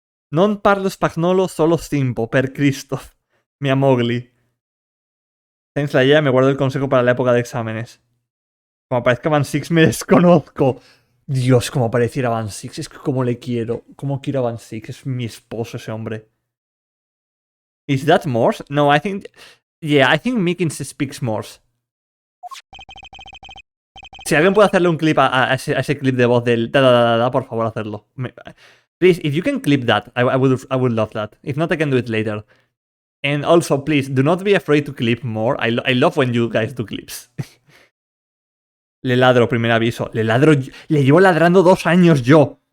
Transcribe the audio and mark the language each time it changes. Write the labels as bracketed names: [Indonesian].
[Italian] Non parlo spagnolo solo simpo, per Cristo. Mi amogli. [English] Thanks [Spanish] la idea, me guardo el consejo para la época de exámenes. Como aparezca Van Six me desconozco. Dios, como apareciera Van Six. Es que como le quiero. Como quiero a Van Six. Es mi esposo ese hombre. [English] Is that Morse? No, I think... Yeah, I think Mickens speaks Morse. [Spanish] Si alguien puede hacerle un clip a ese clip de voz del da, por favor, hacerlo. [English] Please, if you can clip that, I would love that. If not, I can do it later. And also, please, do not be afraid to clip more. I love when you guys do clips. [Spanish] Le ladro, primer aviso. Le llevo ladrando 2 años yo.